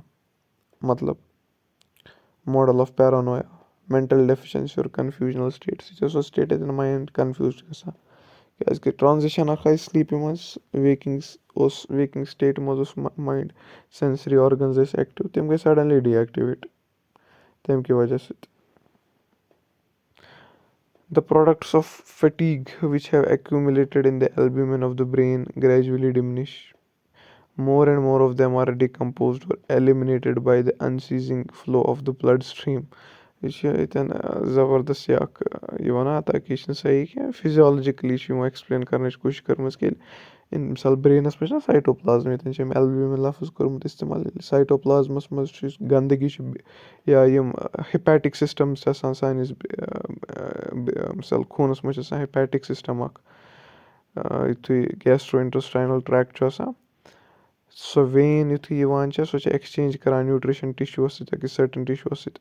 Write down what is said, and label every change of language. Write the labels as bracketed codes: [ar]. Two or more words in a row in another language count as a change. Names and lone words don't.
[en] مطلب model of paranoia mental deficiency اور confusional states. [ks] یہِ چھِ سۄ سٹیٹ ییٚتٮ۪ن [en] mind confuse [ks] چھُ گژھان کیٛازِکہِ ٹرانزِشن اکھ آیہِ سلیٖپہِ منٛز [en] waking state [ks] منٛز اوس [en] mind sensory organs [ks] ٲسۍ ایکٹِو تِم گٔے [en] suddenly deactivate [ks] تَمہِ کہِ وجہ سۭتۍ. [en] The products of fatigue which have accumulated in the albumin of the brain gradually diminish. More and more of them are decomposed or eliminated by the unceasing flow of the blood stream. [ks] یہِ چھِ ییٚتٮ۪ن زبردست یہِ اکھ یہِ وَنان تاکہِ یہِ چھِنہٕ صحیح کیٚنٛہہ فِزیالجِکلی چھِ یِمو ایٚکٕسپلین کَرنٕچ کوٗشِش کٔرمٕژ کہِ مِثال برٛینَس منٛز چھِنہ سایٹوپلازم ییٚتٮ۪ن چھِ أمۍ ایلبیومِن لفظ کوٚرمُت اِستعمال ییٚلہِ سایٹوپلازمَس منٛز چھُ یُس گنٛدگی چھِ یا یِم [en] hepatic system [ks] چھِ آسان سٲنِس مِثال خوٗنَس منٛز چھِ آسان [en] hepatic system [ks] اَکھ یُتھُے [en] gastro intestinal tract [ks] چھُ آسان سۄ وین یُتھُے یِوان چھےٚ سۄ چھےٚ ایٚکٕسچینٛج کَران [en] nutrition tissues [ks] سۭتۍ أکِس سٔٹٕن ٹِشوٗوَس سۭتۍ